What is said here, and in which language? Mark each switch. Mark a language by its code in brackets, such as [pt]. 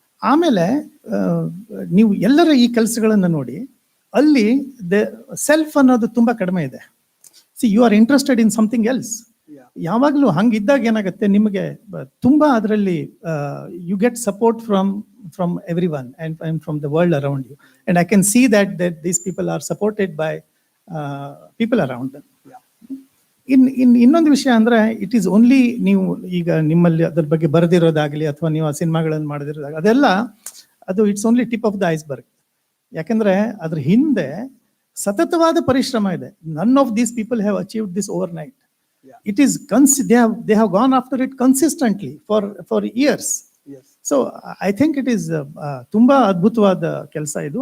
[kn] ಆಮೇಲೆ ನೀವು ಎಲ್ಲರ ಈ ಕೆಲಸಗಳನ್ನು ನೋಡಿ, ಅಲ್ಲಿ ಸೆಲ್ಫ್ ಅನ್ನೋದು ತುಂಬ ಕಡಿಮೆ ಇದೆ. [en] See, you are interested in something else. [kn] ಯಾವಾಗಲೂ ಹಂಗಿದ್ದಾಗ ಏನಾಗುತ್ತೆ, ನಿಮಗೆ ತುಂಬ ಅದರಲ್ಲಿ [en] You get support from everyone and from the world around you, and I can see that these people are supported by people around them. [kn] ಇನ್ನೊಂದು ವಿಷಯ ಅಂದ್ರೆ, it is only, ನೀವು ಈಗ ನಿಮ್ಮಲ್ಲಿ ಅದ್ರ ಬಗ್ಗೆ ಬರೆದಿರೋದಾಗ್ಲಿ ಅಥವಾ ನೀವು ಆ ಸಿನಿಮಾಗಳನ್ನು ಮಾಡದಿರೋದಾಗಲಿ, ಅದೆಲ್ಲ ಅದು [en] It's only tip of the iceberg. [kn] ಯಾಕೆಂದ್ರೆ ಅದ್ರ ಹಿಂದೆ ಸತತವಾದ ಪರಿಶ್ರಮ ಇದೆ. [en] None of these people have achieved this overnight. Yeah. It is they have gone after it consistently for years. Yes. So I think it is [kn] ತುಂಬಾ ಅದ್ಭುತವಾದ ಕೆಲಸ ಇದು.